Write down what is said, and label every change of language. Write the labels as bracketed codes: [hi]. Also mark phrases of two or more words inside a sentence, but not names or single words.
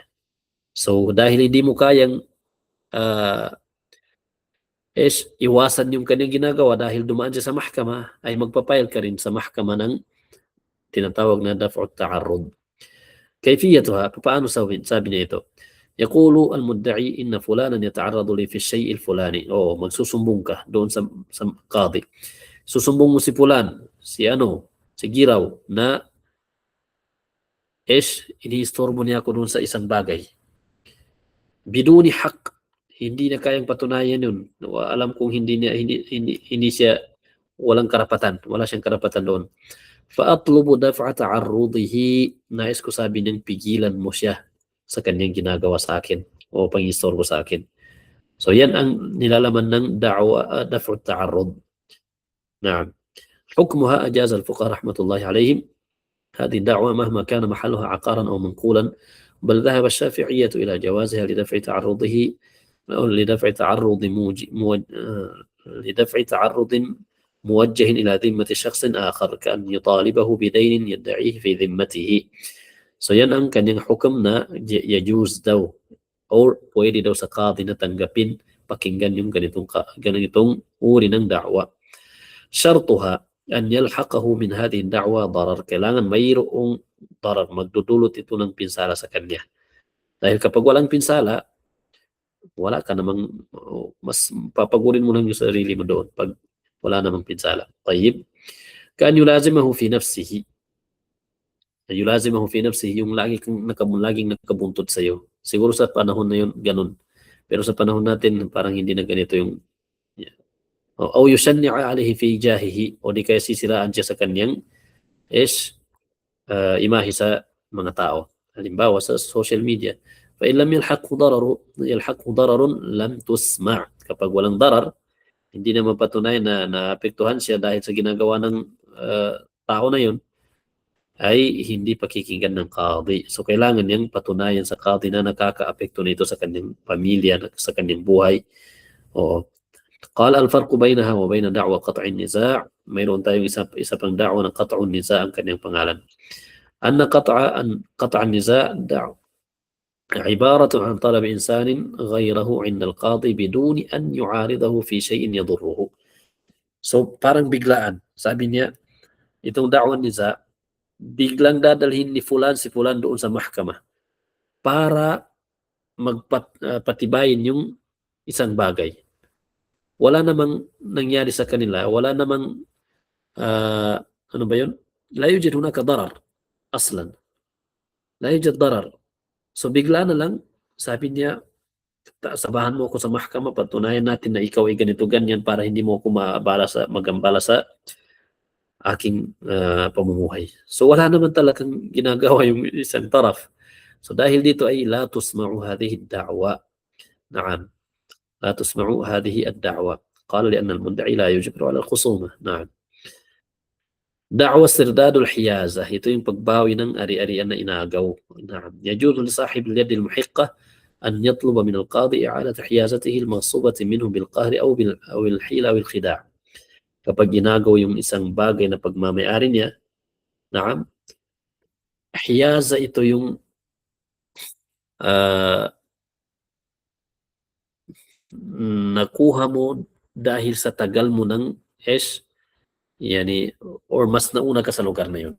[tl] So dahil hindi mo kayang iwasan yung kanyang ginagawa dahil dumaan siya sa mahkama, ay magpapile ka rin sa mahkama ng tinatawag na [ar] دفع التعرض. [tl] كيفيتها paano sabi niya ito? [ar] يقول المدعي إن فلانا يتعرض لي في الشيء الفلاني. [tl] Magsusumbong ka doon sa qadi. Susumbong mo si fulan, si Giraw na iniistorbo niya ako doon sa isang bagay. [ar] بدون حق, [tl] hindi na kayang patunayan yun. Alam kong hindi siya walang karapatan, wala siyang karapatan doon. [ar] فأطلب دفع تعرضه, [tl] nais ko sabi niyang pigilan mo siya sa kanyang ginagawa sa akin o pangistorbo sa akin. So yan ang nilalaman ng [ar] دفع تعرض. [tl] Na'am. [ar] حكمها أجاز الفقهاء رحمة الله عليهم هذه الدعوة مهما كان محلها عقارا أو منقولا، بل ذهب الشافعية إلى جوازها لدفع تعرضه أو لدفع تعرض موجه إلى ذمة شخص آخر كأن يطالبه بدين يدعيه في ذمته. [tl] So yan ang kanyang hukom na yajuz daw or pwede daw sa qadi na tanggapin, pakinggan yung ganitong uri ng da'wa. [ar] شرطها أن يلحقه من هذه الدعوى ضرر, [tl] kailangan mayroong darar, magdudulot ito ng pinsala sa kanya. Dahil kapag walang pinsala, wala ka namang, mas papagurin mo lang yung sarili mo doon pag wala namang pinsala. Tayyib. [ar] كأن يلازمه في نفسه. يلازمه في نفسه, [tl] yung laging nakabuntod sa iyo. Siguro sa panahon na yun, ganun. Pero sa panahon natin, parang hindi na ganito yung o [ar] يشنع عليه في جاهه, [tl] o di kaya sisiraan siya sa kanyang imahe sa mga tao. Halimbawa sa social media. [ar] فإن لم يلحقه ضرر لم تسمع'. [tl] Kapag walang darar, hindi na mapatunayan na naapektuhan siya dahil sa ginagawa ng tao na yun, ay hindi pakikinggan ng qadi. So kailangan niyang patunayan sa qadi na nakakaapekto nito sa kanyang pamilya, sa kanyang buhay. [ar] قال الفرق بينها وبين دعوى قطع النزاع. [tl] mayroon tayong isa pang da'wa ng [ar] قطع النزاع [tl] ang kanyang pangalan. [ar] أن قطع النزاع عبارة عن طلب إنسان غيره عند القاضي بدون أن يعارضه في شيء يضره. [tl] So parang biglaan. Sabi niya, itong [ar] دعوى نزاع, [tl] biglang dadalhin ni si fulan doon sa mahkamah para magpatibayin yung isang bagay. Wala namang nangyari sa kanila, wala namang ano ba yun? [ar] لا يوجد هناك ضرر أصلا. لا يوجد ضرر. [tl] So bigla na lang, sabi niya, sabahan mo ako sa mahkama, patunayan natin na ikaw ay ganito ganyan para hindi mo ako magambala sa aking pamumuhay. So wala naman talagang ginagawa yung isang taraf. So dahil dito ay [ar] لا تسمع هذه الدعوى. Na'am. لا تسمعوا هذه الدعوة. قال لأن المدعي لا يجبر على الخصومة. نعم. دعوة استرداد الحيازة, [tl] ito yung pagbawi ng ari-arian na inagaw. [ar] نعم. يجوز لصاحب اليد المحقة أن يطلب من القاضي إعادة حيازته المغصوبة منه بالقهر أو الحيلة أو الخداع. [tl] Kapag ginagawa yung isang bagay na pagmamayari niya, naam, hiyaza ito yung nakuha mo dahil sa tagal mo ng yani, or mas nauna ka sa lugar na yun.